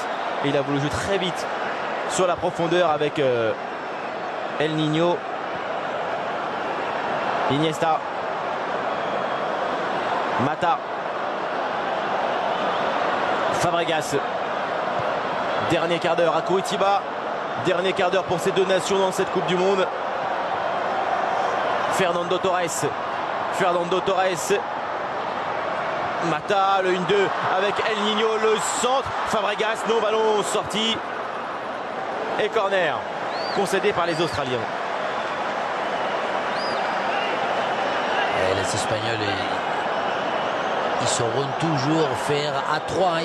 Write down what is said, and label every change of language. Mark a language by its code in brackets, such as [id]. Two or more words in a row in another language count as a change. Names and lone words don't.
[fr] Et il a voulu jouer très vite sur la profondeur avec El Niño. Iniesta. Mata. Fabregas. Dernier quart d'heure à Curitiba. Dernier quart d'heure pour ces deux nations dans cette Coupe du Monde. Fernando Torres. Fernando Torres. Mata, le 1-2 avec El Niño, le centre. Fabregas, non, ballon sorti. Et corner concédé par les Australiens. Et les Espagnols, ils sauront toujours faire à 3.